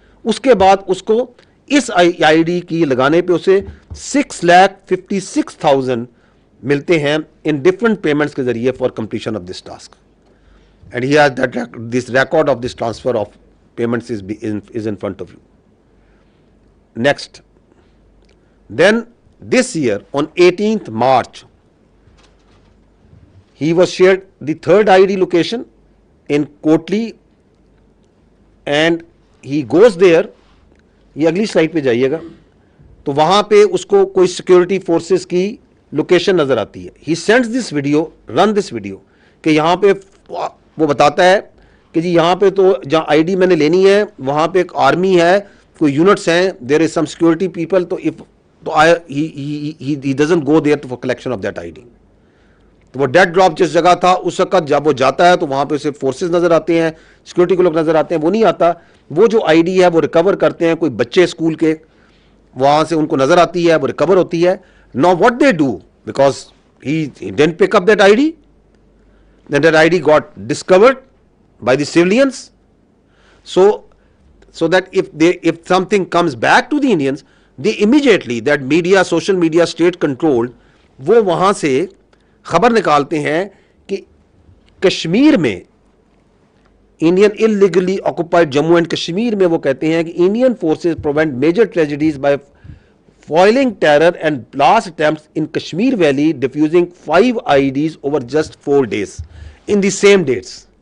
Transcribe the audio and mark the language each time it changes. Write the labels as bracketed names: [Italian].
[Hindi] उसके बाद उसको इस आईडी की लगाने पे उसे 6,56,000 मिलते हैं [English] In different payments के जरिए for completion of this task and he has that this record of this transfer of payments is in front of you. Next then this year on 18th March he was shared the third ID location in Kotli and he goes there. [Hindi] ये अगली slide पे जाइएगा तो वहां पे उसको कोई security forces की लोकेशन नजर आती है. [English] he sends this video, [Hindi] run this video कि यहाँ पे वो बताता है कि जी यहाँ पे तो जहाँ आईडी मैंने लेनी है वहां पे एक आर्मी है, कोई यूनिट्स हैं, [English] There is some security people. तो if तो he doesn't go there for collection of that ID. [Hindi] तो वो डेड ड्रॉप जिस जगह था उस वक्त जब वो जाता है तो वहां पे उसे फोर्सेस नजर आते हैं, सिक्योरिटी के लोग नजर आते हैं. वो नहीं आता, वो जो आईडी है वो रिकवर करते हैं कोई बच्चे स्कूल के, वहां से उनको नजर आती है, वो रिकवर होती है. [English] Now what they do, because he didn't pick up that ID, then that ID got discovered by the civilians. So that if something comes back to the Indians, they immediately, that media, social media, state controlled, [Hindi] वो वहां से खबर निकालते हैं कि कश्मीर में Indian illegally occupied Jammu and Kashmir में वो कहते हैं कि [English] Indian forces prevent major tragedies by foiling terror and blast attempts in Kashmir valley, defusing 5 IDs over just 4 days in the same dates.